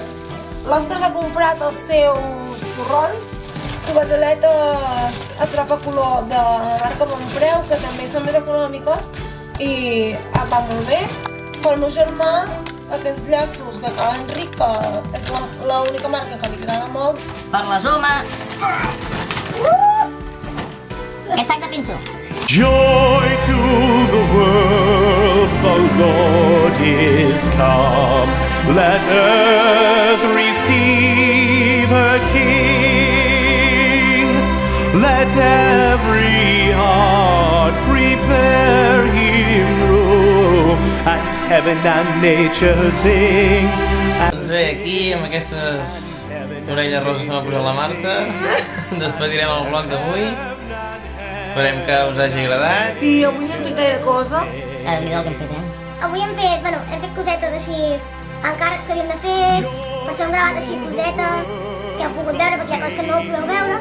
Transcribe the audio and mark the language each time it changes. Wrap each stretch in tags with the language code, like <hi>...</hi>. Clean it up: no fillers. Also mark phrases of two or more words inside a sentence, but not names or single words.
<ca>L'Òscar s'ha comprat els seus torrons, tovalloletes atrapacolor de la marca Montpreu, que també són més econòmiques i em va molt bé. Pel meu germà, aquests llaços de Cal Enric, que és l'única marca que li agrada molt. Per la Zoma. Aquest sac de pinso.</ca> <en>Joy to the world, the Lord is come. Let earth receive her King. Let every heart prepare him room, and heaven and nature sing.</en> <ca>Doncs bé, aquí amb aquestes orelles roses que m'ha posat la Marta despedirem el vlog d'avui. Esperem que us hagi agradat. I avui no hem fet gaire cosa. Ara li del que hem fet, Avui hem fet cosetes així, encàrrecs que havíem de fer, per això hem gravat així cosetes que heu pogut veure, perquè hi ha coses que no ho podeu veure.</ca>